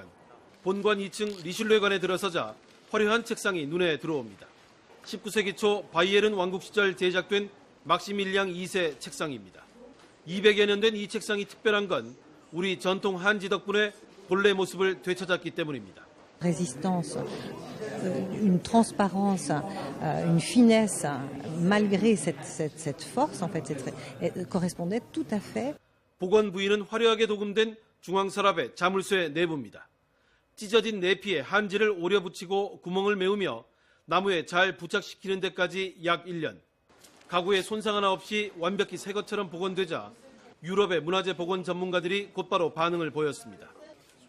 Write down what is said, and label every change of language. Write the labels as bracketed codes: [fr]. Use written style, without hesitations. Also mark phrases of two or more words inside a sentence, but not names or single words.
[ko] 본관 2층 리슐레관에 들어서자 화려한 책상이 눈에 들어옵니다. 19세기 초 바이에른 왕국 시절 제작된 막시밀리앙 2세 책상입니다. 200여 년 된 이 책상이 특별한 건 우리 전통 한지 덕분에 본래 모습을 되찾았기 때문입니다. [fr] Résistance, une transparence, une finesse, malgré cette force, en fait, correspondait tout à fait. [ko] 복원 부위는 화려하게 도금된 중앙 서랍의 자물쇠 내부입니다. 찢어진 내피에 한지를 오려 붙이고 구멍을 메우며 나무에 잘 부착시키는 데까지 약 1년. 가구에 손상 하나 없이 완벽히 새 것처럼 복원되자 유럽의 문화재 복원 전문가들이 곧바로 반응을 보였습니다.